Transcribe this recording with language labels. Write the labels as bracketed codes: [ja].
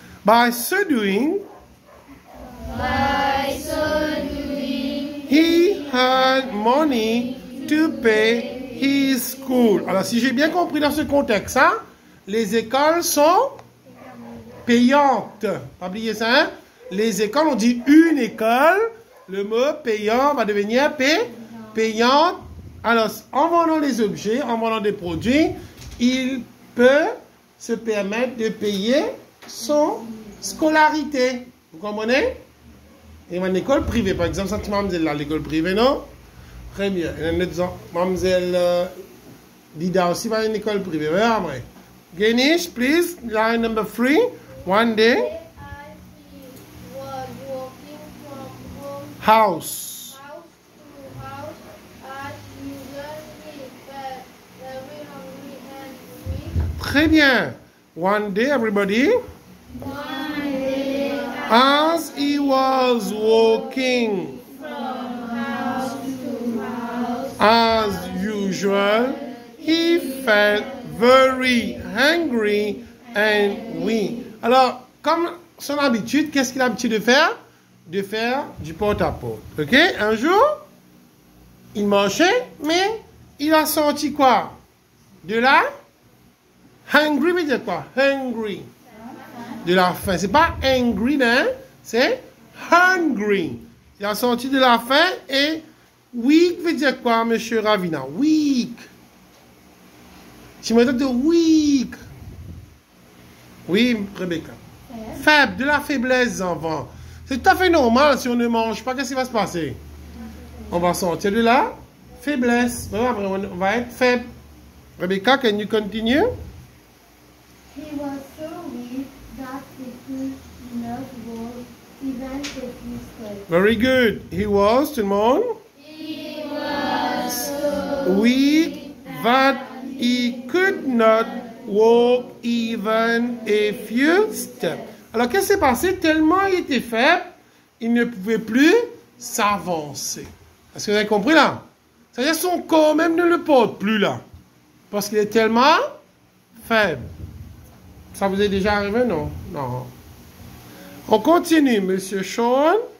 [en] By so doing, he had money to pay his school. [fr] Alors, si j'ai bien compris dans ce contexte, hein, les écoles sont payantes. Pas oublier ça, hein? Les écoles, on dit une école. Le mot payant va devenir payante. Alors, en vendant les objets, en vendant des produits, il peut se permettre de payer son scolarité. Vous comprenez? Et une école privée, par exemple, ça, mademoiselle là, l'école privée, non? Très bien. Et un autre, mademoiselle Dida aussi va à une école privée. Voilà, après. [en] Ganesh, please, line number 3. One day. As he was walking from House. house to house, as usual, he felt very hungry and weak. [fr] Très bien. [en] One day, everybody. As he was walking, as usual, he felt very hungry and weak. [fr] Alors, comme son habitude, qu'est-ce qu'il a l'habitude de faire? De faire du porte-à-porte. Ok? Un jour, il marchait, mais il a senti quoi? De la hungry veut dire quoi? Hungry. De la faim. C'est pas angry, hein? C'est hungry. Il a senti de la faim et weak veut dire quoi, monsieur Ravina? Weak. Tu me dis de weak. Oui, Rebecca. Faible, de la faiblesse, enfant. C'est tout à fait normal si on ne mange pas. Qu'est-ce qui va se passer? On va sentir de la faiblesse. Après, on va être faible. [en] Rebecca, can you continue? He was so weak that he could not walk even if he could. Very good. He was, [fr] tout le monde? [en] He was so Weak that he could not walk even a few steps. [fr] Alors, qu'est-ce qui s'est passé? Tellement il était faible, il ne pouvait plus s'avancer. Est-ce que vous avez compris là? C'est-à-dire son corps même ne le porte plus là. Parce qu'il est tellement faible. Ça vous est déjà arrivé, non? Non. On continue, Monsieur Sean.